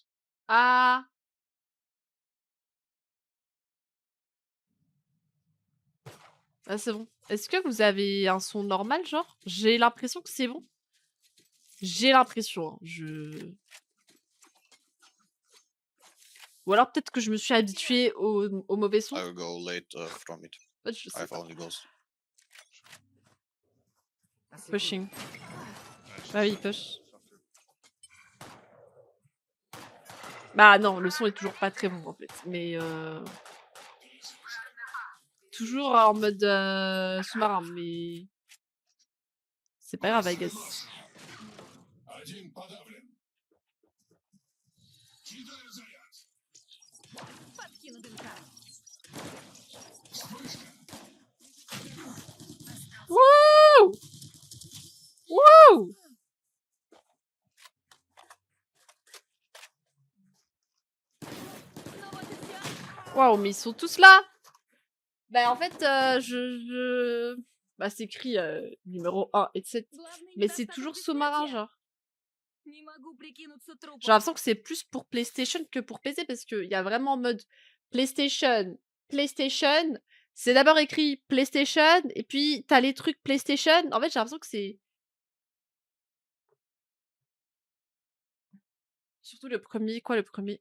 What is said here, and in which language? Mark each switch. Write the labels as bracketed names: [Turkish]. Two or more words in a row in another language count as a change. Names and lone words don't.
[French] Ah! Ah, c'est bon. Est-ce que vous avez un son normal, genre? J'ai l'impression que c'est bon. J'ai l'impression, hein, Ou alors peut-être que je me suis habituée au mauvais son. [English] I will go late from it. [French] En fait, je sais [English] I [French] pas. [English] only goes. Pushing. [French] Bah oui, push. Bah non, le son est toujours pas très bon en fait. Mais toujours en mode sous-marin, mais c'est pas grave, [English] I guess. [Russian] Подкину дымка. Wouh! Wouh! Ну вот и всё. [French] Waouh, mais ils sont tous là! Bah en fait, Bah c'est écrit numéro 1 et 7. [Russian] Главный [French] Mais c'est [Russian] недостаток [French] toujours sous-marin, [Russian] бессмертия. [French] genre. [Russian] Не могу прикинуться трупом. [French] J'ai l'impression que c'est plus pour PlayStation que pour PC parce qu'il y a vraiment en mode PlayStation, PlayStation. C'est d'abord écrit PlayStation et puis t'as les trucs PlayStation. En fait, j'ai l'impression que c'est... Surtout le premier. Quoi, le premier?